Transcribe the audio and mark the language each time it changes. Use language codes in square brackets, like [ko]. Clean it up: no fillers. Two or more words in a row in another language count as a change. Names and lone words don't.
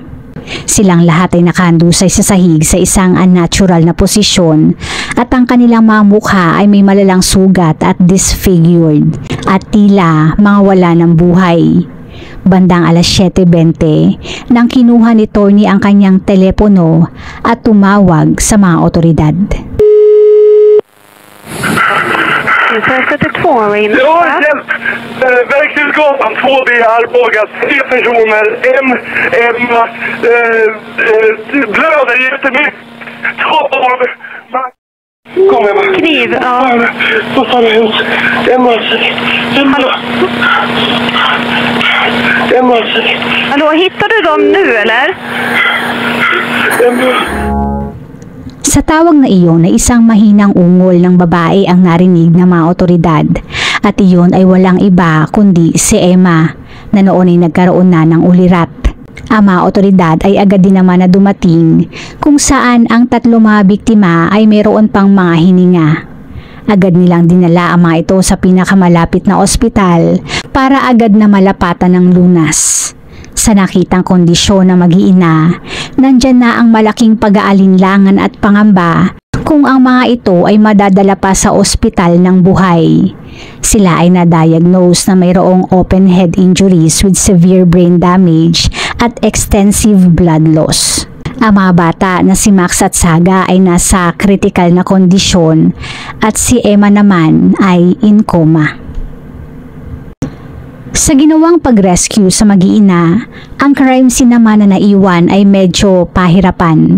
[tl] Silang lahat ay nakahandusay sa sahig sa isang unnatural na posisyon at ang kanilang mga mukha ay may malalang sugat at disfigured at tila mga wala ng buhay. Bandang alas 7:20 nang kinuha ni Tornie ang kanyang telepono at tumawag sa mga otoridad. [sv] Verkshusgatan 2B Arboga, 3 personer, Emma, blöder jättemycket, 2 barn. Kom Emma. Kniv, ja. Vad fan har hänt? Emma. Hallå, hittar du dem nu eller? Emma. [tl] Sa tawag na iyon ay isang mahinang ungol ng babae ang narinig ng mga otoridad at iyon ay walang iba kundi si Emma na noon ay nagkaroon na ng ulirat. Ang mga otoridad ay agad din naman na dumating kung saan ang 3 mga biktima ay mayroon pang mga hininga. Agad nilang dinala ang mga ito sa pinakamalapit na ospital para agad na malapatan ng lunas. Sa nakitang kondisyon ng mag-iina, nandyan na ang malaking pag-aalinlangan at pangamba kung ang mga ito ay madadala pa sa ospital ng buhay. Sila ay na-diagnose na mayroong [en] open head injuries with severe brain damage [tl] at [en] extensive blood loss. [tl] Ang mga bata na si Max at Saga ay nasa critical na kondisyon at si Emma naman ay [en] in coma. [tl] Sa ginawang pag-rescue sa mag-iina, ang [en] crime scene [tl] naman na naiwan ay medyo pahirapan.